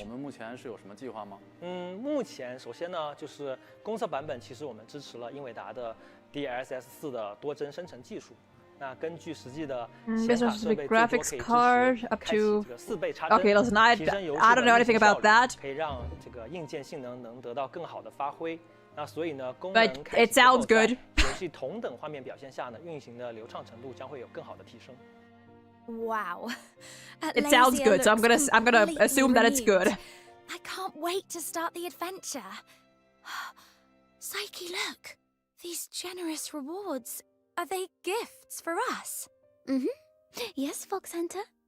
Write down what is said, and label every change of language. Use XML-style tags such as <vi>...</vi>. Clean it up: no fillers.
<zh>我们目前是有什么计划吗？目前首先呢，就是公测版本，其实我们支持了英伟达的 DLSS 4的多帧生成技术。那根据实际的显卡设备，</zh> <en>graphics card up to</en> <zh>4倍插帧，</zh> <en>Okay, listen, I don't know anything about that.</en> <zh>可以让这个硬件性能得到更好的发挥。那所以呢，功能</zh> <en>But it sounds good.</en> <zh>游戏同等画面表现下呢，运行的流畅程度将会有更好的提升。</zh> <en>Wow. It sounds good, so I'm gonna assume that it's good. I can't wait to start the adventure. Psyche, look. These generous rewards. Are they gifts for us? Yes, Fox Hunter.</en>